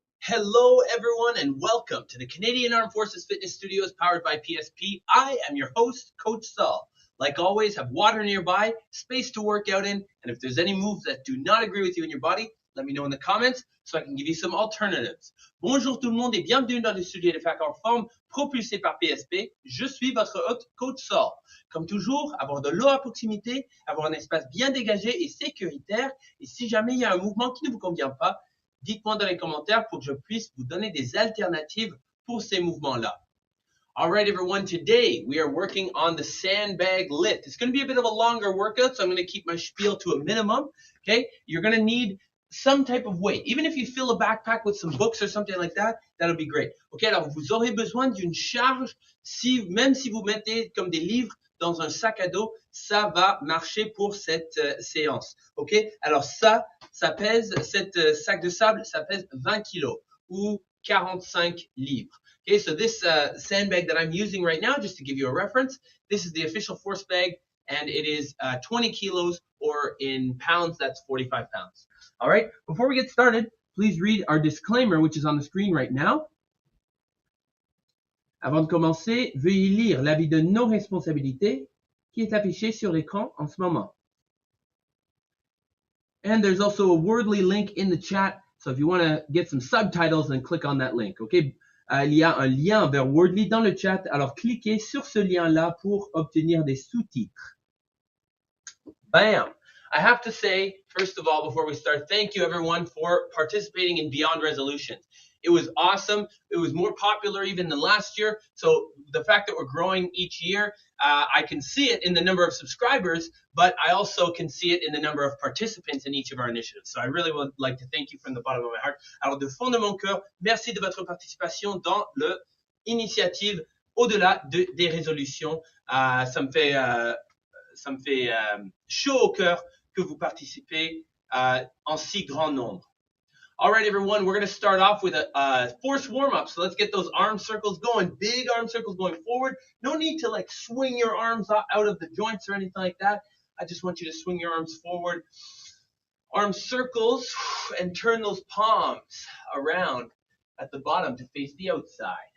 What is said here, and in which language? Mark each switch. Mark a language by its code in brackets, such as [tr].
[en] Hello, everyone, and welcome to the Canadian Armed Forces Fitness Studios powered by PSP. I am your host, Coach Saul. Like always, have water nearby, space to work out in, and if there's any moves that do not agree with you in your body, let me know in the comments so I can give you some alternatives. [fr] Bonjour tout le monde et bienvenue dans le studio de fac en forme propulsé par PSP. Je suis votre hôte, Coach Saul. Comme toujours, avoir de l'eau à proximité, avoir un espace bien dégagé et sécuritaire. Et si jamais il y a un mouvement qui ne vous convient pas, dites-moi dans les commentaires pour que je puisse vous donner des alternatives pour ces mouvements-là. [en] All right, everyone, today we are working on the sandbag lift. It's going to be a bit of a longer workout, so I'm going to keep my spiel to a minimum, okay? You're going to need some type of weight. Even if you fill a backpack with some books or something like that, that'll be great. [fr] Ok, alors vous aurez besoin d'une charge, même si vous mettez comme des livres dans un sac à dos, ça va marcher pour cette séance. Ok, alors ça pèse, cette sac de sable, ça pèse 20 kilos ou 45 livres. [en] Okay, so this sandbag that I'm using right now, just to give you a reference, this is the official force bag, and it is 20 kilos, or in pounds, that's 45 pounds. All right, before we get started, please read our disclaimer, which is on the screen right now. [fr] Avant de commencer, veuillez lire l'avis de non-responsabilité qui est affiché sur l'écran en ce moment. [en] And there's also a Wordly link in the chat, so if you want to get some subtitles, then click on that link, okay? [fr] Il y a un lien vers Wordly dans le chat, alors cliquez sur ce lien-là pour obtenir des sous-titres. [en] Bam! I have to say, first of all, before we start, thank you everyone for participating in Beyond Resolutions. It was awesome. It was more popular even than last year. So the fact that we're growing each year, I can see it in the number of subscribers, but I also can see it in the number of participants in each of our initiatives. So I really would like to thank you from the bottom of my heart. [fr] Alors de fond de mon cœur, merci de votre participation dans l'initiative au-delà des résolutions. Ça me fait chaud au cœur que vous participez en si grand nombre. [en] All right, everyone, we're going to start off with a force warm-up. So let's get those arm circles going, big arm circles going forward. No need to like swing your arms out of the joints or anything like that. I just want you to swing your arms forward. Arm circles, and turn those palms around at the bottom to face the outside.